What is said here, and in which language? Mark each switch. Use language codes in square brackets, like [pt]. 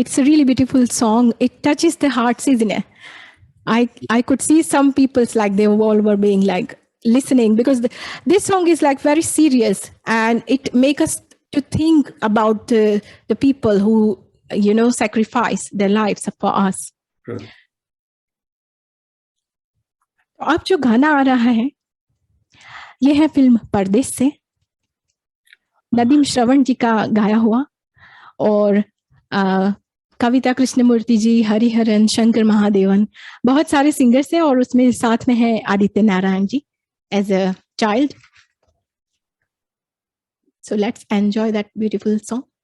[en] It's a really beautiful song. It touches the hearts, isn't it? I could see some people's like they all were being like listening, because this song is like very serious, and it make us to think about the people who, you know, sacrifice their lives for us. Right. [hi] अब जो गाना आ रहा है ये है film परदेश से, नदीम श्रवण जी का गाया हुआ, और कविता कृष्णमूर्ति जी, हरिहरन, शंकर महादेवन, बहुत सारे सिंगर्स हैं और उसमें साथ में है Aditya Narayan ji [en] As a child. So let's enjoy that beautiful song.